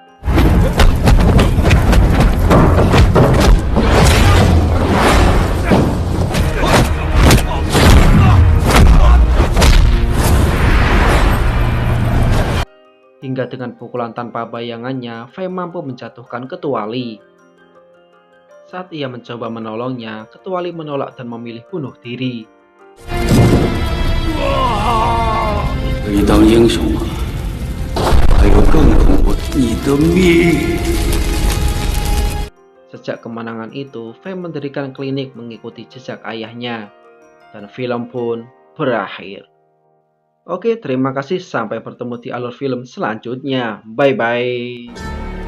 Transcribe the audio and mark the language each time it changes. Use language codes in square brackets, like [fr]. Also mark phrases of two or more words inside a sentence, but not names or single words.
[id] Hingga dengan pukulan tanpa bayangannya, Fei mampu menjatuhkan Ketua Li. Saat ia mencoba menolongnya, Ketua Li menolak dan memilih bunuh diri. [zh] 可以当英雄吗？还有更恐怖，你的命！ [id] Sejak kemenangan itu, Fei mendirikan klinik mengikuti jejak ayahnya, dan film pun berakhir. Oke, terima kasih. Sampai bertemu di alur film selanjutnya. Bye-bye.